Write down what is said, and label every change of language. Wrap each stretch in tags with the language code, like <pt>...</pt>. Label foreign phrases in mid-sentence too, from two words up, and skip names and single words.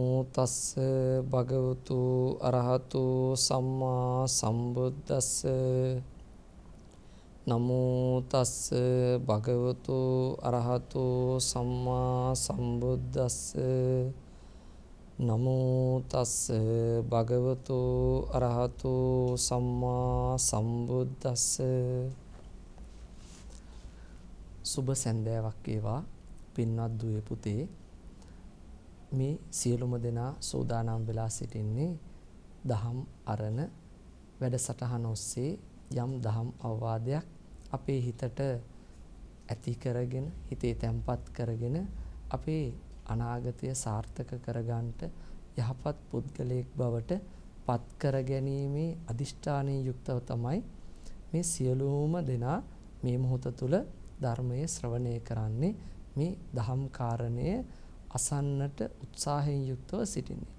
<pi>තස්ස භගවතු අරහතු සම්මා සම්බුද්දස්ස නමෝ තස්ස භගවතු අරහතු සම්මා සම්බුද්දස්ස නමෝ තස්ස භගවතු අරහතු සම්මා සම්බුද්දස්ස.</pi> <si>සුබ සැන්දෑවක් වේවා පින්වත් දුවේ පුතේ. මේ සියලුම දෙනා සූදානම් වෙලා සිටින්නේ දහම් අරණ වැඩසටහන ඔස්සේ යම් දහම් අවවාදයක් අපේ හිතට ඇති කරගෙන හිතේ තැම්පත් කරගෙන අපේ අනාගතය සාර්ථක කරගන්නට යහපත් පුද්ගලයෙක් බවට පත් කර ගැනීමේ අදිෂ්ඨානයෙන් යුක්තව තමයි මේ සියලුම දෙනා මේ මොහොත තුල ධර්මයේ ශ්‍රවණය කරන්නේ, මේ දහම් කාරණය අසන්නට උත්සාහයෙන් යුක්තව සිටින්නේ.</si>